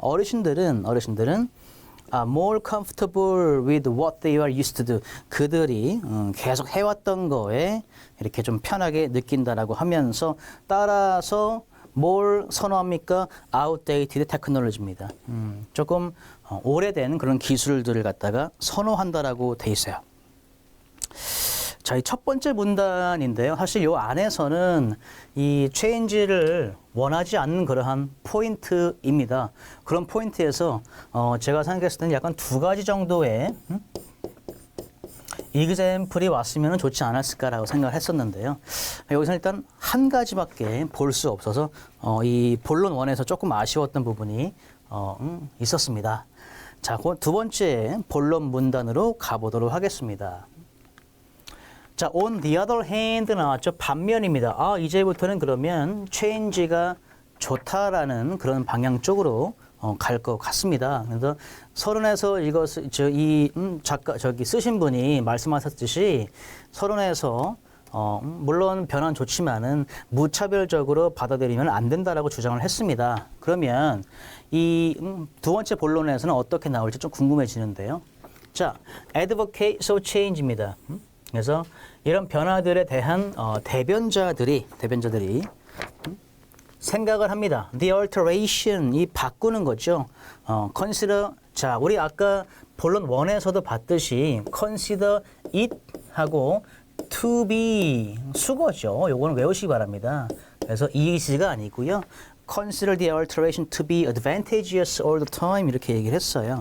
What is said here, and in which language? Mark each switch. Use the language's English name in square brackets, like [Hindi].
[Korean] 어르신들은 [English] more comfortable with what they are used to do. [Korean] 그들이 계속 해왔던 거에 이렇게 좀 편하게 느낀다라고 하면서 따라서 뭘 선호합니까? [English] outdated technology [Korean] 입니다. 조금 오래된 그런 기술들을 갖다가 선호한다라고 돼 있어요. 자, 이 첫 번째 문단인데요. 사실 이 안에서는 이 change를 원하지 않는 그러한 포인트입니다. 그런 포인트에서 제가 생각했을 때는 약간 두 가지 정도의 이그젬플이 왔으면 좋지 않았을까라고 생각을 했었는데요. 여기서 일단 한 가지밖에 볼 수 없어서 이 본론 1에서 조금 아쉬웠던 부분이 있었습니다. 자, 그 두 번째 본론 문단으로 가보도록 하겠습니다. 자, [English] on the other hand [Korean] 나왔죠. 반면입니다. 아, 이제부터는 그러면 change가 좋다라는 그런 방향 쪽으로 갈 것 같습니다. 그래서 서론에서 이것을 작가 쓰신 분이 말씀하셨듯이 서론에서 물론 변화는 좋지만은 무차별적으로 받아들이면 안 된다라고 주장을 했습니다. 그러면 이 두 번째 본론에서는 어떻게 나올지 좀 궁금해지는데요. 자, [English] advocate for change [Korean] 입니다. 그래서 이런 변화들에 대한 대변자들이 생각을 합니다. [English] The alteration, [Korean] 이 바꾸는 거죠. consider, 자, 우리 아까 본론 1에서도 봤듯이 [English] consider it [Korean] 하고 [English] to be [Korean] 수거죠. 요거는 외우시기 바랍니다. 그래서 is가 아니고요. [English] consider the alteration to be advantageous all the time [Korean] 이렇게 얘기를 했어요.